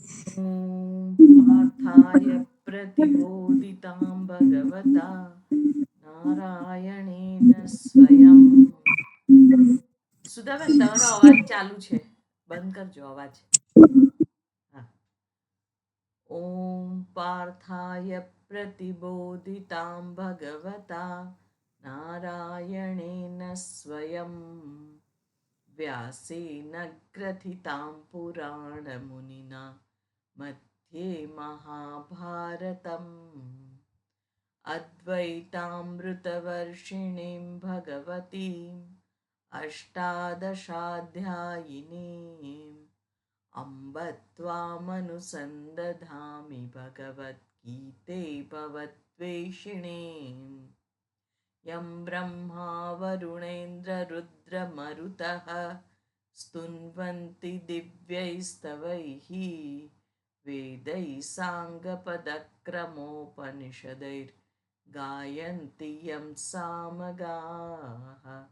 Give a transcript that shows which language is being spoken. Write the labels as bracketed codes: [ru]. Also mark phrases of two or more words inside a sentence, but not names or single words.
[sa] ॐ पार्थाय प्रतिबोधितां भगवता નારાયણેન સ્વયં. [gu] સુધાબેન તમારો અવાજ ચાલુ છે, બંધ કરજો અવાજ. [sa] હા. ઓમ પાર્થાય પ્રતિબોધિતાં ભગવતા નારાયણેન સ્વયં વ્યાસેન ગ્રથિતાં પુરાણમુનિના मध्ये महाभारतम् अद्वैतामृतवर्षिणीं भगवतीम् अष्टादशाध्यायिनीम् अम्ब त्वामनुसन्दधामि भगवद्गीते भवद्वेषिणीम् यं ब्रह्मा वरुणेन्द्ररुद्रमरुतः स्तुन्वन्ति दिव्यैस्तवैः वेदैः साङ्गपदक्रमोपनिषदैर्गायन्ति यं सामगाः